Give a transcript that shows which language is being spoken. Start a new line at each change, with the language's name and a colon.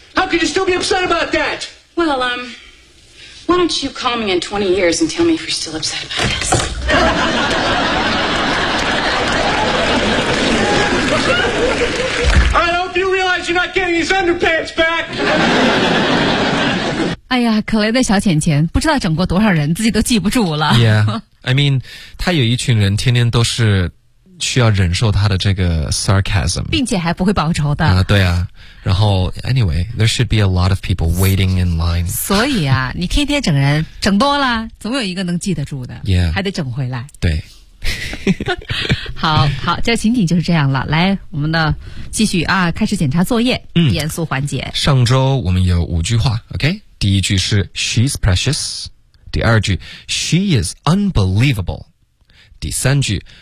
English: How could you still be upset about that? Well, why don't you call me in 20 years and tell me if you're still upset about this? I hope you realize you're not getting his underpants back.
Chinese: 哎呀，可怜的小浅浅，不知道整过多少人，自己都记不住了。
English: Yeah, I mean,
Chinese: 他有一群人天天都是需要忍受他的这个 sarcasm，并且还不会报仇的。对啊，然后
English: anyway， there should be a lot of people waiting in line。
Chinese: 所以啊，你天天整人，整多了，总有一个能记得住的，
English: yeah，
Chinese: 还得整回来。对，好，这情景就是这样了。来，我们的继续啊，开始检查作业，严肃环节。上周我们有五句话 ，OK？第一句是
English: She's precious，
Chinese: 第二句
English: She is unbelievable，
Chinese: 第三句。